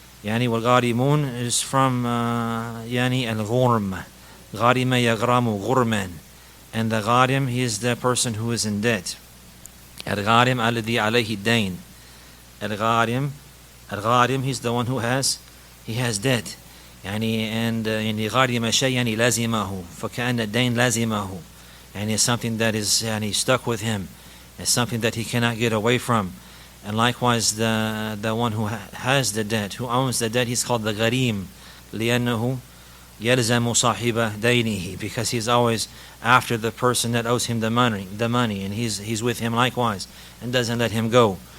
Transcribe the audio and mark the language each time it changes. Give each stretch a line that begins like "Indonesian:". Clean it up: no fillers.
English: Wal-gharimun is from al-ghurm.
Arabic: Gharima yaghramu ghurman.
English: And the gharim, he is the person who is in debt.
Arabic: Al-gharim alladhi alayhi dayn.
English: Al-gharim, he's the one who has debt.
Arabic: غارم شيء لازمه فكأن الدين لازمه.
English: It's something that is stuck with him. It's something that he cannot get away from. And likewise, the one who has the debt, who owns the debt, he's called the gharim,
Arabic: لأنه يلزم صاحب دينه,
English: because he's always after the person that owes him the money, and he's with him likewise and doesn't let him go.